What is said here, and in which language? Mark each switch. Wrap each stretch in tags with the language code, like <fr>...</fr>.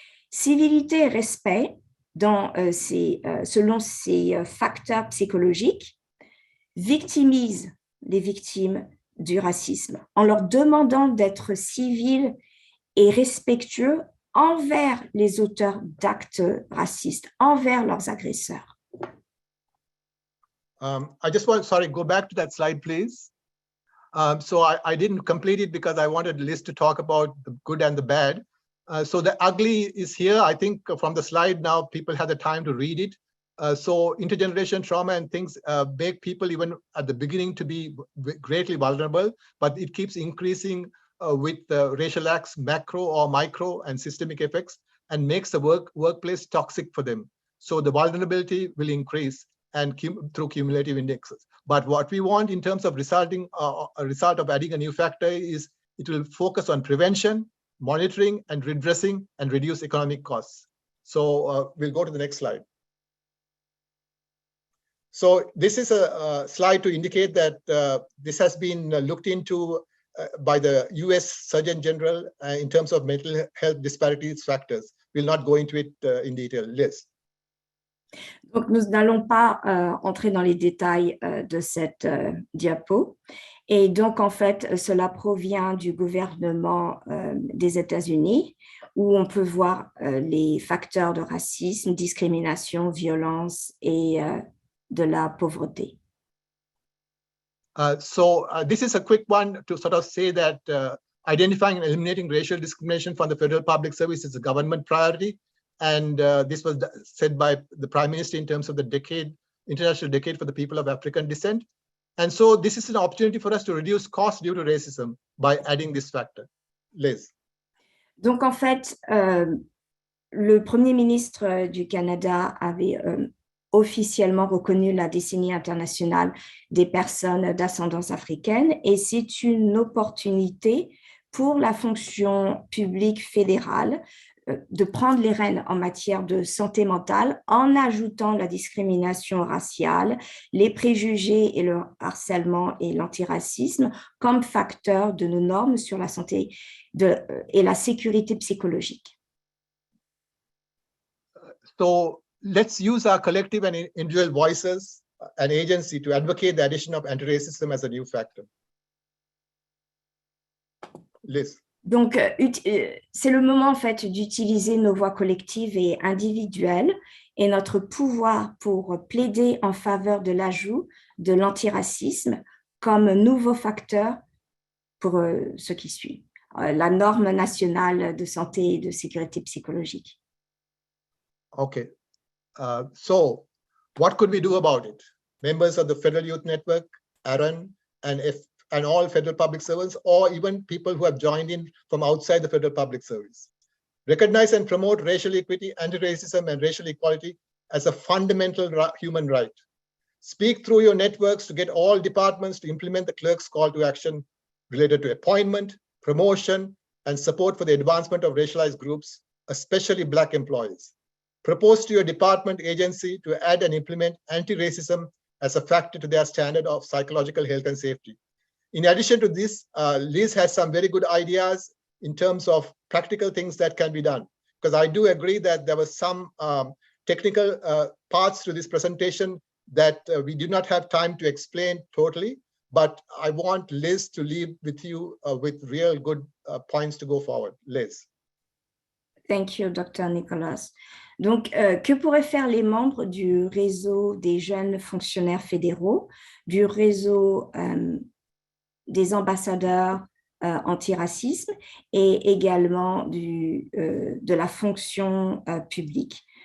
<fr>Civilité et respect, selon ces facteurs psychologiques, victimise les victimes du racisme en leur demandant d'être civils et respectueux envers les auteurs d'actes racistes, envers leurs agresseurs.</fr> <en>I just want, go back to that slide, please. So I didn't complete it because I wanted Liz to talk about the good and the bad. So the ugly is here. I think from the slide now, people have the time to read it. So intergenerational trauma and things make people even at the beginning to be greatly vulnerable, but it keeps increasing with racial acts, macro or micro and systemic effects, and makes the workplace toxic for them. So the vulnerability will increase and through cumulative indexes. But what we want in terms of a result of adding a new factor is it will focus on prevention, monitoring and redressing and reduce economic costs. So we'll go to the next slide. So this is a slide to indicate that this has been looked into by the US Surgeon General in terms of mental health disparities factors. We'll not go into it in detail. Liz.</en> <fr>Donc, nous n'allons pas entrer dans les détails de cette diapo. Et donc, en fait, cela provient du gouvernement des États-Unis, où on peut voir les facteurs de racisme, discrimination, violence et de la pauvreté.</fr> <en>This is a quick one to sort of say that identifying and eliminating racial discrimination from the federal public service is a government priority. And this was said by the Prime Minister in terms of the International Decade for the People of African Descent. And so this is an opportunity for us to reduce costs due to racism by adding this factor. Liz.</en> <fr>Donc, en fait, le Premier ministre du Canada avait officiellement reconnu la décennie internationale des personnes d'ascendance africaine et c'est une opportunité pour la fonction publique fédérale de prendre les rênes en matière de santé mentale en ajoutant la discrimination raciale, les préjugés et le harcèlement et l'antiracisme comme facteurs de nos normes sur la santé et la sécurité psychologique.</fr> <en>So let's use our collective and individual voices and agency to advocate the addition of anti-racism as a new factor. Liz.</en> <fr>Donc, c'est le moment en fait d'utiliser nos voix collectives et individuelles et notre pouvoir pour plaider en faveur de l'ajout de l'antiracisme comme nouveau facteur pour ce qui suit, la norme nationale de santé et de sécurité psychologique.</fr> <en>Okay. So what could we do about it? Members of the Federal Youth Network, Aaron, and all federal public servants, or even people who have joined in from outside the federal public service. Recognize and promote racial equity, anti-racism, and racial equality as a fundamental human right. Speak through your networks to get all departments to implement the clerk's call to action related to appointment, promotion, and support for the advancement of racialized groups, especially Black employees. Propose to your department agency to add and implement anti-racism as a factor to their standard of psychological health and safety. In addition to this, Liz has some very good ideas in terms of practical things that can be done, because I do agree that there was some technical parts to this presentation that we did not have time to explain totally, but I want Liz to leave with you with real good points to go forward. Liz. Thank you, Dr. Nicholas.</en> <fr>Donc, que pourraient faire les membres du réseau des jeunes fonctionnaires fédéraux, du réseau des ambassadeurs antiracisme et également de la fonction publique?</fr>